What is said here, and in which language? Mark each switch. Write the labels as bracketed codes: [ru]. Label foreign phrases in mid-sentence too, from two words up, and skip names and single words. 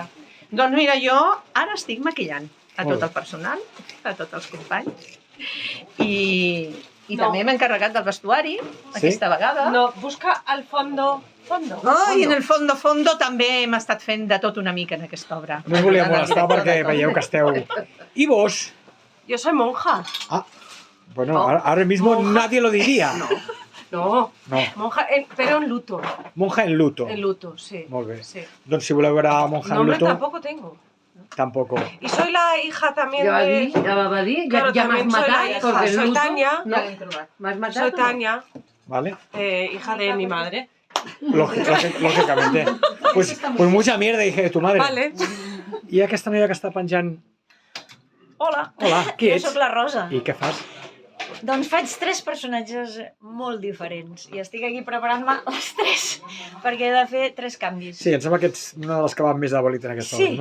[ca] Doncs mira, jo ara estic maquillant a tot el personal, a tots els companys, i també m'he encarregat del vestuari, aquesta vegada. [es] No, busca al fondo. [ca] I [es] en el fondo [ca] també hem estat fent de tot una mica en aquesta obra. No us volia molestar perquè veieu que esteu... I vos? [es] Yo soy monja. Ah, bueno, ahora mismo nadie lo diría. No. Monja, pero en luto. Monja en luto. En luto, sí. [ca] Molt bé. Sí. Doncs si voleu veure monja en [es] Nombre [ca] luto... [es] tampoco tengo. Tampoco. Y soy la hija también [ca] Ja [es] de... [ca] va dir, [es] Claro, [ca] ja m'has [es] también soy la [ca] matat, [es] hija. [ca] perquè el [es] Soy [ca] luto... [es] Tania. [ca] M'has matat [es] Soy [ca] o no? [es] Tania, ¿Vale? hija de mi madre. Lógicamente. Pues mucha mierda, dije de tu madre. Vale. [ca] I aquesta noia que està penjant Hola. Hola, qui ets? Jo sóc la Rosa. I què fas? Doncs faig 3 personatges molt diferents i estic aquí preparant-me els 3 perquè he de fer 3 canvis. Sí, em sembla que ets una de les que va més de bolit en aquesta Sí,